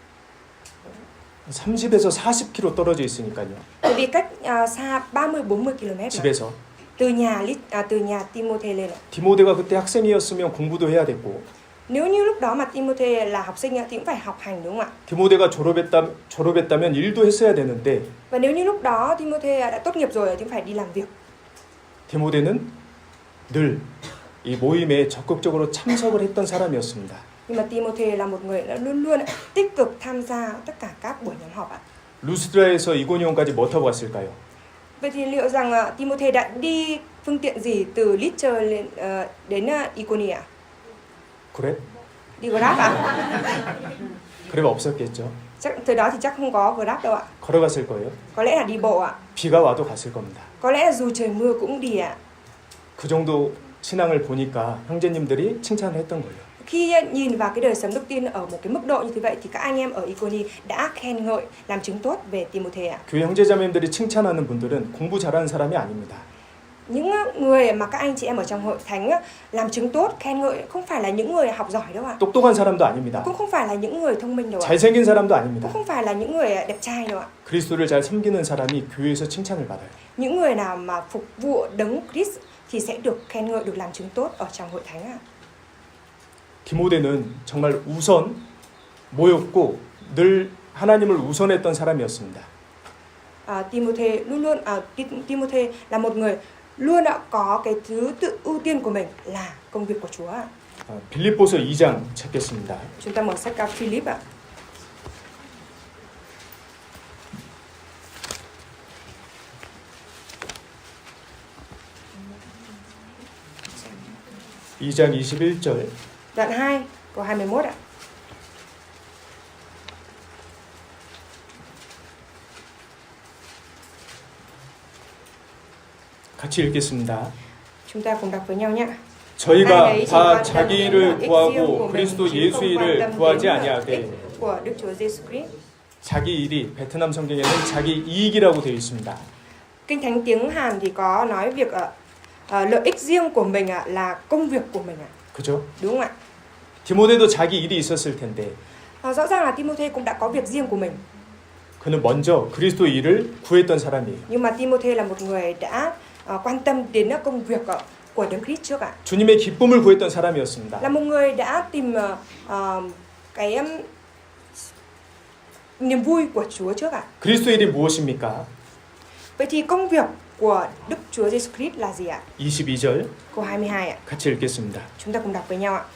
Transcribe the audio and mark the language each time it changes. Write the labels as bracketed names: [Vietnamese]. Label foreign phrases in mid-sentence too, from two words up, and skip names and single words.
[Korean] 30에서 40km 떨어져 있으니까요. [Vietnamese] Bởi vì cách xa 30-40 km mà. [Korean] 집에서. [Vietnamese] từ nhà Timôthê lên ạ. [Korean] 디모데가 그때 학생이었으면 공부도 해야 됐고. [Vietnamese] Nếu như lúc đó mà Timôthê là học sinh thì cũng phải học hành đúng không ạ? [Korean] 디모데가 졸업했다면 일도 했어야 되는데 [Vietnamese] Và nếu như lúc đó Timôthê đã tốt nghiệp rồi thì cũng phải đi làm việc. [Korean] 디모데는 늘 이 모임에 적극적으로 참석을 했던 사람이었습니다. [Vietnamese] Nhưng mà Timôthê là một người đã luôn luôn tích cực tham gia tất cả các buổi nhóm họp ạ. [Korean] 루스드라에서 이고니온까지 뭐 타고 갔을까요? [Vietnamese] Vậy thì liệu rằng Timôthê đã đi phương tiện gì từ Lystra đến Iconi ạ? [Korean] 그래? [Vietnamese] Đi Grab ạ? [Korean] 그래가 없었겠죠. [Vietnamese] Chắc thời đó thì chắc không có Grab đâu ạ. [Korean] 걸어갔을 거예요. [Vietnamese] Có lẽ là đi bộ ạ. [Korean] 비가 와도 갔을 겁니다. [Vietnamese] Có lẽ là dù trời mưa cũng đi ạ. [Korean] 그 정도 신앙을 보니까 형제님들이 칭찬을 했던 거예요. [Vietnamese] Khi nhìn vào cái đời sống đức tin ở một cái mức độ như thế vậy thì các anh em ở Iconi đã khen ngợi, làm chứng tốt về Timôthê ạ. [Korean] 교회 형제자매님들이 칭찬하는 분들은 공부 잘하는 사람이 아닙니다. [Vietnamese] Những người mà các anh chị em ở trong hội thánh làm chứng tốt, khen ngợi không phải là những người học giỏi đâu ạ. [Korean] 똑똑한 사람도 아닙니다. [Vietnamese] Cũng không phải là những người thông minh đâu ạ. [Korean] 잘생긴 사람도 아닙니다. [Vietnamese] Cũng không phải là những người đẹp trai đâu ạ. [Korean] 그리스도를 잘 섬기는 사람이 교회에서 칭찬을 받아요. [Vietnamese] Những người nào mà phục vụ đấng Christ thì sẽ được khen ngợi, được làm chứng tốt ở trong hội thánh ạ. [Korean] 디모데는 정말 우선 모였고 늘 하나님을 우선했던 사람이었습니다. [Vietnamese] Timôthê là một người luôn có cái thứ tự ưu tiên của mình là công việc của Chúa ạ. [Korean] 빌립보서 2장 찾겠습니다. [Vietnamese] Chúng ta mở sách Philip ạ. [Korean] (2장 21절) [Vietnamese] Đoạn 2 câu 21 ạ. [Korean] 같이 읽겠습니다. [Vietnamese] Chúng ta cùng đọc với nhau nhé. [Korean] 저희가 다 자기 일을 구하고 그리스도 예수 일을 구하지 아니하되 [Vietnamese] của Đức Chúa Giêsu Christ. [Korean] 자기 일이 베트남 성경에는 자기 이익이라고 되어 있습니다. [Vietnamese] Kinh Thánh tiếng Hàn thì có nói việc lợi ích riêng của mình là công việc của mình ạ. [Korean] 그죠? [Vietnamese] Đúng không ạ? [Korean] 디모데도 자기 일이 있었을 텐데 [Vietnamese] Rõ ràng là Timôthê cũng đã có việc riêng của mình. [Korean] 그는 먼저 그리스도 일을 구했던 사람이에요. [Vietnamese] Nhưng mà Timôthê là một người đã quan tâm đến công việc của Đấng Christ trước ạ. [Korean] 주님의 기쁨을 구했던 사람이었습니다. [Vietnamese] Là một người đã tìm cái niềm vui của Chúa trước ạ. [Korean] 그리스도 일이 무엇입니까? [Vietnamese] Vậy thì công việc của Đức Chúa Giêsu Christ là gì ạ? [Korean] 22절 [Vietnamese] Câu 22 ạ. [Korean] 같이 읽겠습니다. [Vietnamese] Chúng ta cùng đọc với nhau ạ.